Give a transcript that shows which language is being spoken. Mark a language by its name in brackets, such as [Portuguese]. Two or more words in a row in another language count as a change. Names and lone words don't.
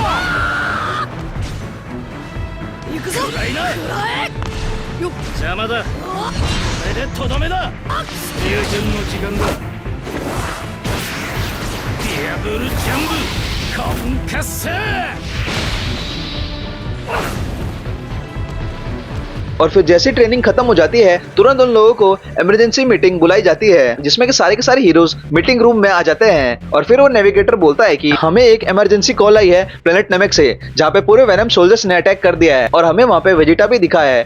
[Japanese] 行くぞ。暗いな。邪魔だ。これでとどめだ。スピュージョンの時間だ。ディアブルジャンブコンカッセ。 [Hindi] और फिर जैसे ट्रेनिंग खत्म हो जाती है तुरंत उन लोगों को [English] emergency meeting [Hindi] बुलाई जाती है जिसमें कि सारे के सारे हीरोज [English] meeting room [Hindi] में आ जाते हैं और फिर वो नेविगेटर बोलता है कि हमें एक [English] emergency call [Hindi] आई है प्लेनेट नमेक से जहाँ पे पूरे [English] venom soldiers [Hindi] ने अटैक कर दिया है और हमें वहाँ पे वेजिटा भी दिखा है।